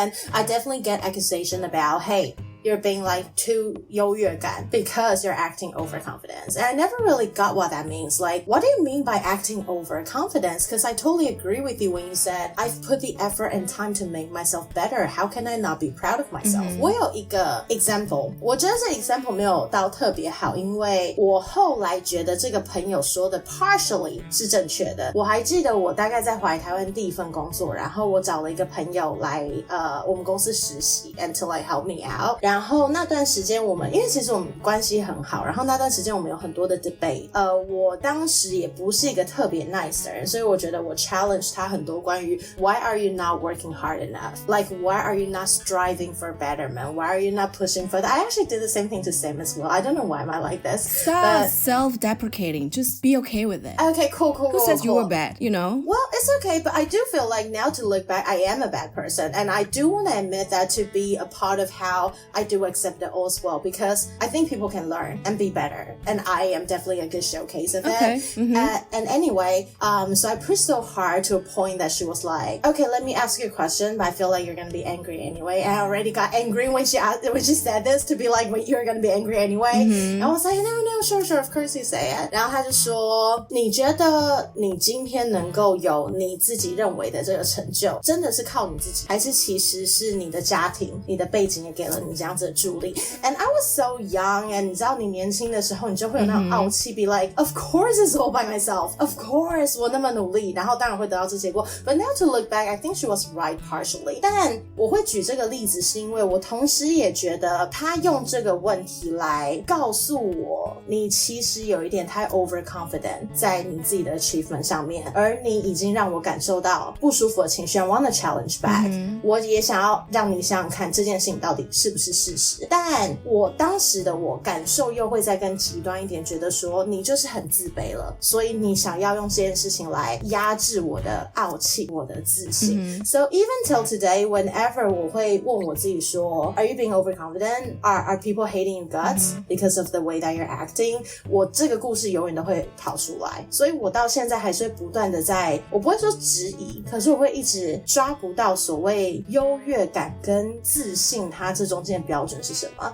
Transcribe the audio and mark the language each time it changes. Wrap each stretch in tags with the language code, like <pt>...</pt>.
<en>And I definitely get accusation about, hey, you're being like too</en> <zh>优越感</zh> <en>because you're acting overconfident. And I never really got what that means. Like, what do you mean by acting overconfident? Because I totally agree with you when you said, I've put the effort and time to make myself better. How can I not be proud of myself?</en> <zh>我有一个 example. 我觉得这 example 没有到特别好，因为我后来觉得这个朋友说的 partially 是正确的。我还记得我大概在回来台湾第一份工作，然后我找了一个朋友来我们公司实习</zh> <en>and to like help me out。</en> <zh>然后那段时间我们因为其实我们关系很好，然后那段时间我们有很多的 debate。我当时也不是一个特别 nice 的人，所以我觉得我 challenge 他很多关于</zh> <en>why are you not working hard enough? Like why are you not striving for betterment? Why are you not pushing further? I actually did the same thing to Sam as well. I don't know why am I like this. Stop self-deprecating. Just be okay with it. Okay, cool. Who says you were bad, you know? Well, it's okay, but I do feel like now to look back, I am a bad person. And I do want to admit that to be a part of how I do accept it all as well, because I think people can learn and be better. And I am definitely a good showcase of it. And anyway, so I pushed so hard to a point that she was like, okay, let me ask you a question, but I feel like you're going to be angry anyway. And I already got angry when she said this to be like, well, you're going to be angry anyway. And I was like, no, sure, of course you say it.</en> <zh>然后他就说，你觉得你今天能够有你自己认为的这个成就，真的是靠你自己，还是其实是你的家庭、你的背景也给了你这样子的助力？</zh> <en>And I was so young, and</en> <zh>你知道你年轻的时候，你就会有那种傲气</zh> <en>be like, of course it's all by myself. Of course</en> <zh>我那么努力，然后当然会得到这结果。</zh> <en>But now to look back, I think she was right partially.</en> <zh>但我会举这个例子是因为我同时也觉得他用这个问题来告诉我，你其实有一点太 overconfident 在你自己的 achievement 上面，而你已经让我感受到不舒服的情绪</zh> <en>I want to challenge back、</en> <zh>我也想要让你想想看这件事情到底是不是事实，但我当时的我感受又会再更极端一点，觉得说你就是很自卑了，所以你想要用这件事情来压制我的傲气，我的自信、</zh> <en>So even till today, whenever</en> <zh>我会问我自己说</zh> <en>Are you being overconfident? Are people hating your guts because of the way that you're acting?</en> <zh>我这个故事永远都会跑出来，所以我到现在还是会不断的我不会说质疑，可是我会一直抓不到所谓优越感跟自信它这中间的标准是什么。</zh>